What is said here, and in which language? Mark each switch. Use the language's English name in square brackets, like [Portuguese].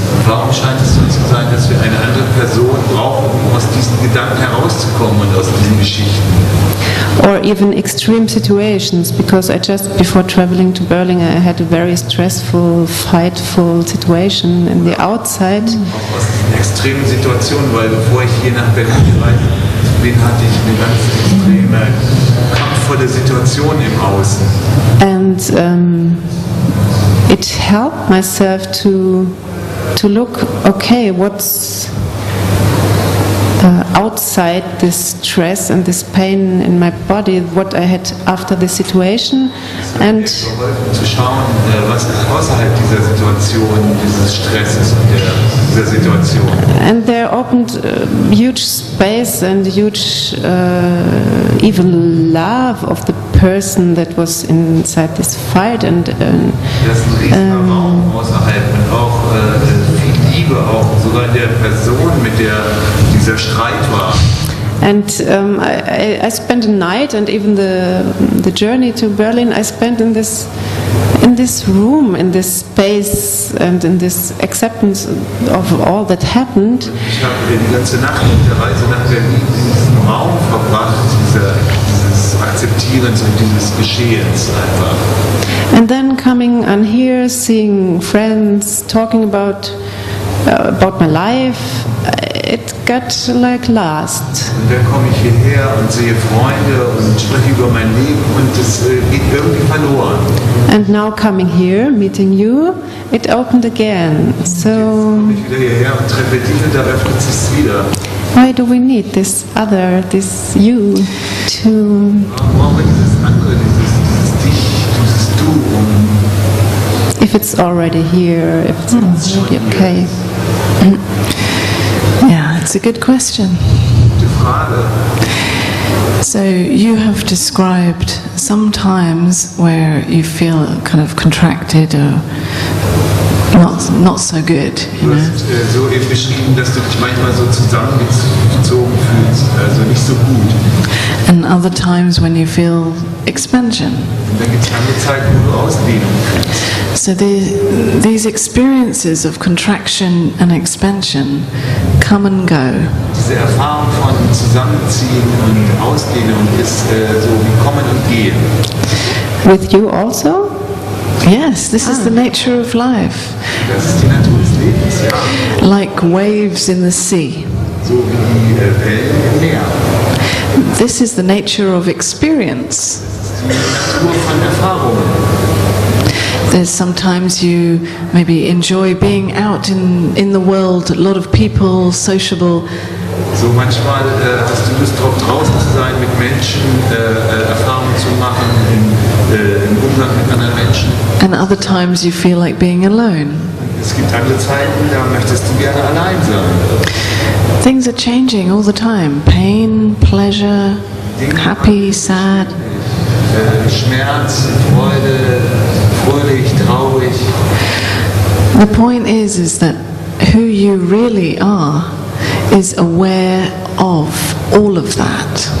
[German] Warum scheint es so zu sein, dass wir eine andere Person brauchen, um aus diesen Gedanken herauszukommen und aus diesen Geschichten? [English] Or even extreme situations, because I just, before traveling to Berlin, I had a very stressful, fightful situation in the outside. [German] Auch aus diesen extremen Situationen, weil bevor ich hier nach Berlin gereist bin, hatte ich eine ganz extreme, kampfvolle Situation im Außen. [English] And it helped myself to to look, okay, what's outside this stress and this pain in my body, what I had after the situation, and [German] zu schauen, was ist außerhalb dieser Situation, dieses Stresses und dieser Situation. [English] and there opened huge space and huge even love of the person that was inside this fight, and [German] Das ist ein riesiger Raum außerhalb und auch viel Liebe, auch sogar in der Person, mit der dieser Streit war. [English] And I spent a night, and even the journey to Berlin I spent in this room, in this space, and in this acceptance of all that happened. [German] Ich habe die ganze Nacht auf der Reise nach Berlin in diesem Raum verbracht, dieses Akzeptierens und dieses Geschehens einfach. [English] And then coming on here, seeing friends, talking about my life, it got like lost. [German] Und dann komme ich hierher und sehe Freunde und spreche über mein Leben und es geht irgendwie verloren. [English] And now coming here, meeting you, it opened again. So [German] Komme ich wieder hierher und treffe dich und da öffnet sich wieder. [English] why do we need this other, this you, to [German] Warum brauchen wir dieses andere, dieses Dich, dieses Du, [English] if it's already here, if it's already okay? Yeah, it's a good question. [German] gute Frage. [English] So you have described some times where you feel kind of contracted or not so good, you [German] Du [English] know. [German] hast so eben beschrieben, dass du dich manchmal so zusammengezogen fühlst, also nicht so gut. [English] And other times when you feel expansion. [German] Und dann gibt es andere Zeiten, wo du Ausdehnung fühlst. [English] So these experiences of contraction and expansion come and go. [German] Diese Erfahrung von Zusammenziehen und Ausdehnung ist so wie Kommen und Gehen. [English] With you also? Yes, this is the nature of life. [German] Das ist die Natur des Lebens, ja. [English] Like waves in the sea. [German] So wie die Wellen im Meer. [English] This is the nature of experience. [German] Die Natur von Erfahrungen. [English] There's sometimes you maybe enjoy being out in the world, a lot of people, sociable, [German] So manchmal hast du Lust drauf, draußen zu sein, mit Menschen, Erfahrungen zu machen, im Umgang mit anderen Menschen. [English] and other times you feel like being alone. [German] Es gibt andere Zeiten, da möchtest du gerne allein sein. [English] Things are changing all the time. Pain, pleasure, happy, sad. [German] Schmerz, Freude, fröhlich, traurig. [English] The point is that who you really are is aware of all of that.